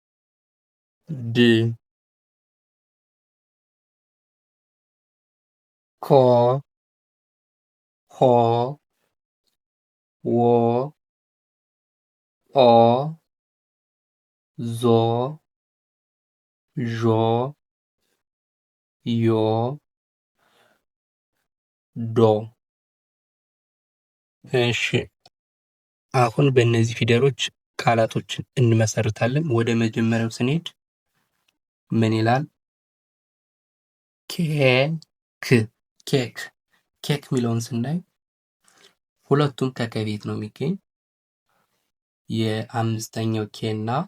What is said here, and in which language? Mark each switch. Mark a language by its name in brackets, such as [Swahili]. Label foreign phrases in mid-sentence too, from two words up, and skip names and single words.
[Amharic] ድ ኮ ሆ ዎ ኦ ዞ ዦ ዮ ዶ። እሺ አሁን በእነዚህ ፊደሎች ቃላቶችን እንመሰርታለን። ወደ መጀመሪያው ስንሄድ ምን ይላል? ኬክ ኬክ ኬክ የሚለውን ስናይ ሁለቱም ከከቤት ነው የሚገኝ። የአምስተኛው ኬ እና